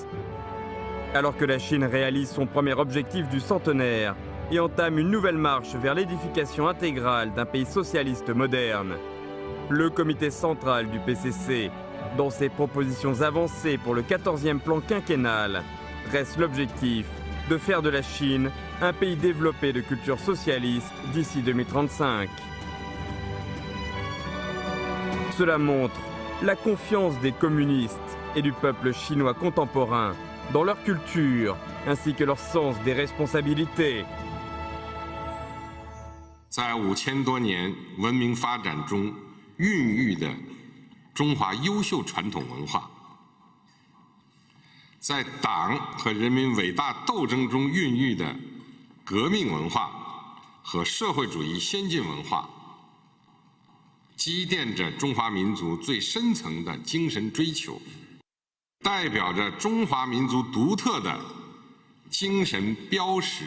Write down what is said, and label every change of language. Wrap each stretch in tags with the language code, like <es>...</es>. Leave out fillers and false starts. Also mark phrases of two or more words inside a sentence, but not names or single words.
<fr>Alors que la Chine réalise son premier objectif du centenaire et entame une nouvelle marche vers l'édification intégrale d'un pays socialiste moderne, le comité central du PCC, dans ses propositions avancées pour le 14e plan quinquennal, dresse l'objectif de faire de la Chine un pays développé de culture socialiste d'ici 2035. Cela montre la confiance des communistes et du peuple chinois contemporain dans leur culture ainsi que leur sens des responsabilités.</fr> <zh>在5000多年文明发展中孕育的中华优秀传统文化，在党和人民伟大斗争中孕育的革命文化和社会主义先进文化，积淀着中华民族最深层的精神追求，代表着中华民族独特的精神标识。</zh>